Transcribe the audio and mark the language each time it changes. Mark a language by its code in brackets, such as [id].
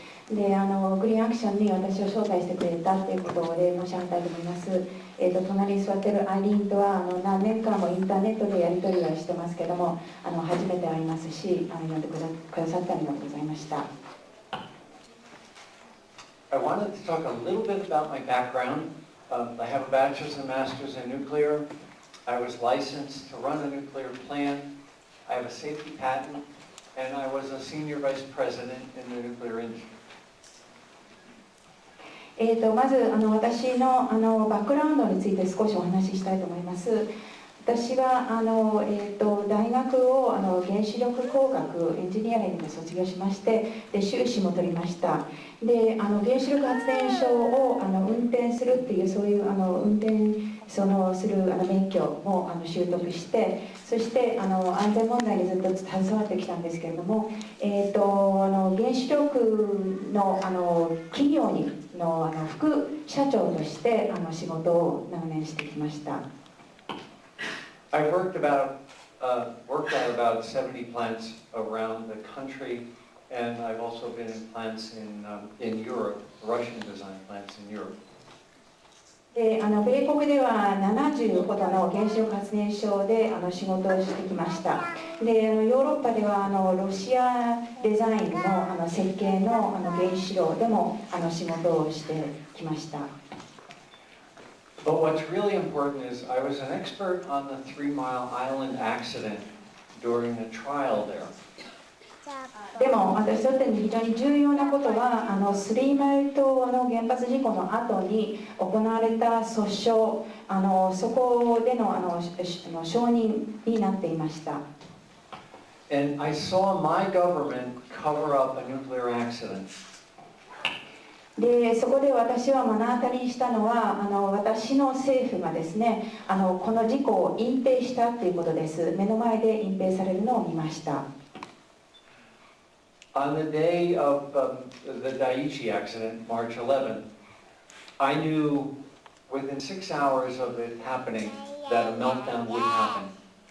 [ja] でグリーンアクションに私を招待してくれたということをお礼申し上げたいと思います。隣に座っているアイリーンとは何年間もインターネットでやり取りはしてますけども初めて会いますし呼んでくださってありがとうございました。 [en] I wanted to talk a little bit about my background. I have a bachelor's and master's in nuclear. I was licensed to run a nuclear plant. I have a safety patent, and I was a senior vice president in the nuclear industry. [ja] まず私のバックグラウンドについて少しお話ししたいと思います。私は大学を原子力工学エンジニアリングで卒業しましてで修士も取りました。で原子力発電所を運転するっていうそういう運転する免許も習得してそして安全問題にずっと携わってきたんですけれども、原子力の企業の副社長として仕事を長年してきました。 [en] I've worked at about 70 plants around the country, and I've also been in plants in Europe, Russian design plants in Europe. [ja] で米国では70ほどの原子力発電所で仕事をしてきました。でヨーロッパではロシアデザインの設計の原子炉でも仕事をしてきました。 [en] But what's really important is I was an expert on the 3 Mile Island accident during the trial there. [ja] でも私にとって非常に重要なことはスリーマイル島の原発事故の後に行われた訴訟そこでの承認になっていました。 [en] And I saw my government cover up a nuclear accident. [ja] でそこで私は目の当たりにしたのは私の政府がですねこの事故を隠蔽したということです。目の前で隠蔽されるのを見ました。 [en] On the day of the Dai2 accident, March 11th, I knew within 6 hours of it happening that a meltdown would happen.